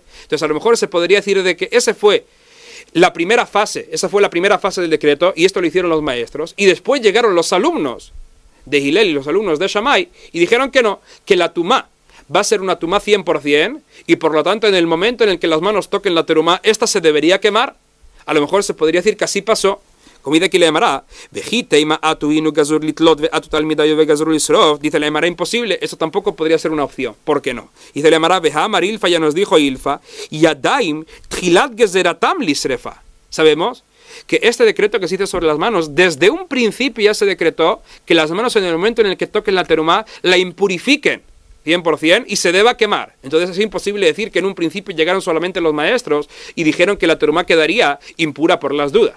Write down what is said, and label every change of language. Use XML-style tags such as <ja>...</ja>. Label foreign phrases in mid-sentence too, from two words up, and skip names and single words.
<es>Entonces, a lo mejor se podría decir de que esa fue la primera fase del decreto, y esto lo hicieron los maestros, y después llegaron los alumnos de Hillel y los alumnos de Shammai, y dijeron que no, que la tumá va a ser una tumá 100%, y por lo tanto, en el momento en el que las manos toquen la terumá, esta se debería quemar. A lo mejor se podría decir que así pasó. Como dice aquí la Gemara,</es> <arc>ואיתימא אתו אינהו גזור לתלות ואתו תלמידייהו וגזור לשרוף,</arc> <es>dice la Gemara, imposible, eso tampoco podría ser una opción. ¿Por qué no? Dice la Gemara,</es> <arc>והאמר עילפא,</arc> <es>ya nos dijo Ilfa,</es> <he>ידיים תחילת גזירתן לשריפה.</he> <es>Sabemos que este decreto que se hizo sobre las manos, desde un principio ya se decretó que las manos en el momento en el que toquen la terumá, la impurifiquen 100% y se deba quemar. Entonces es imposible decir que en un principio llegaron solamente los maestros y dijeron que la terumá quedaría impura por las dudas.</es>